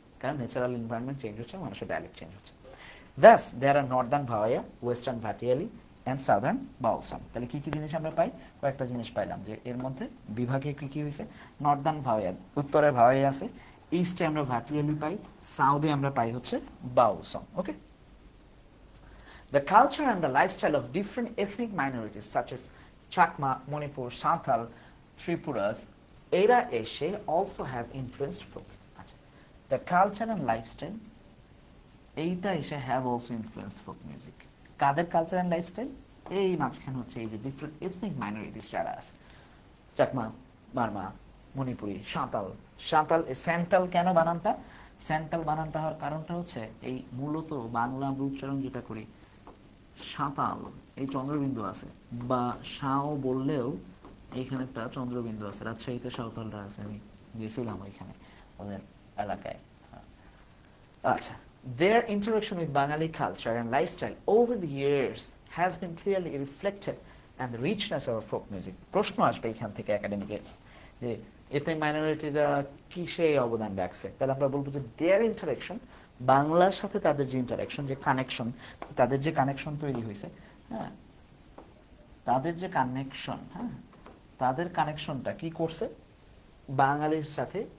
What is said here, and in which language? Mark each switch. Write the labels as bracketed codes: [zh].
[bn] কারণ natural environment change হচ্ছে, মানুষের ডায়ালেক্ট চেঞ্জ হচ্ছে। [en] Thus there are northern Bhawaiya, western Bhatiali and southern বাউলসাম। [bn] তাহলে কি কি জিনিস আমরা পাই? কয়েকটা জিনিস পাইলাম, যে এর মধ্যে বিভাগে কি কি হয়েছে। নর্দার্ন ভাওয়াইয়া, উত্তরে ভাওয়াইয়া আছে, ইস্টে আমরা ভাটিয়ালি পাই, সাউথে আমরা পাই হচ্ছে বাউল song. [en] okay, the culture and the lifestyle of different ethnic minorities such as Chakma, Manipur, Santhal, Tripuras, [bn] এরা এসে [en] also have influenced folk. আচ্ছা, the culture and lifestyle [bn] এইটা এসে [en] have also influenced folk music. [bn] Quader culture and lifestyle? এই মাঝখানে হচ্ছে এই যে ডিফারেন্ট এথনিক মাইনরিটিস যারা আছে, চাকমা, বার্মা, মণিপুরি, সাঁওতাল। সাঁওতাল স্যান্টাল কেন বানানটা? স্যান্টাল বানানটা হওয়ার কারণটা হচ্ছে এই মূলত বাংলা আমরা উচ্চারণ যেটা করি, সাঁওতাল এই চন্দ্রবিন্দু আছে, বা সাঁও বললেও এইখানে একটা চন্দ্রবিন্দু আছে। রাজশাহীতে সাঁওতালরা আছে, আমি গেছিলাম ওইখানে ওদের এলাকায়। [en] আচ্ছা, their interaction with Bengali culture and lifestyle over the years has been clearly reflected and the richness of our folk music. [bn] প্রশ্ন আসবে এখান থেকে একাডেমিকে, যে এতে মাইনরিটিরা কিসে অবদান রাখছে? তাহলে আমরা বলবো যে [en] their interaction, [bn] বাংলার সাথে তাদের যে ইন্টারাকশন, যে কানেকশন, তাদের যে কানেকশন তৈরি হয়েছে, হ্যাঁ, তাদের যে কানেকশন, হ্যাঁ, তাদের কানেকশনটা কি করছে বাঙালির সাথে?